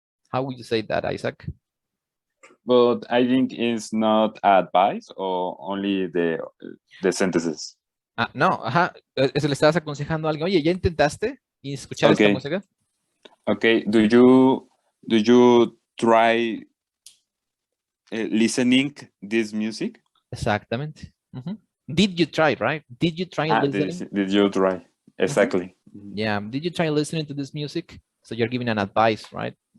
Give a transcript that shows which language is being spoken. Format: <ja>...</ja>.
<en>How would you say that, Isaac? But I think it's not advice or only the sentences.</en> <es>No, ajá. Eso le estabas aconsejando a alguien. Oye, ¿ya intentaste escuchar esta música?</es> <en>Okay. Do you try listening this music?</en> <es>Exactamente.</es> <en>Did you try, right? Did you try listening? Did you try? Exactly. Yeah. Did you try listening to this music? So you're giving an advice, right?</en>